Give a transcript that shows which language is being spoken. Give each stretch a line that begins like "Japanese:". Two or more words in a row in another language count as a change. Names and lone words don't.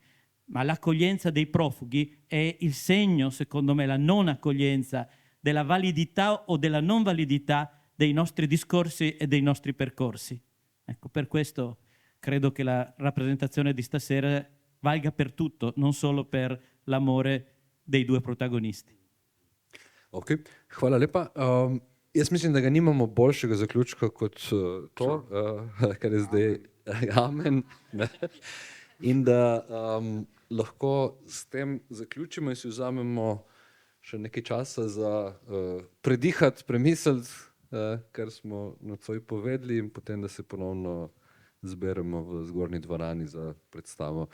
Italian: Ma l'accoglienza dei profughi è il segno, secondo me, la non accoglienza della validità o della non validità dei nostri discorsi e dei nostri percorsi. Ecco, per questo credo che la rappresentazione di stasera valga per tutto, non solo per l'amore dei due protagonisti.
Slovenian: Ok, hvala lepa. Jaz mislim, da ga nimamo boljšega zaključka kot to, kar je zdaj amen. In da lahko s tem zaključimo in si vzamemo še nekaj časa za predihati, premisliti, kar smo nocoj povedali, in potem, da se ponovno zberemo v zgornji dvorani za predstavo.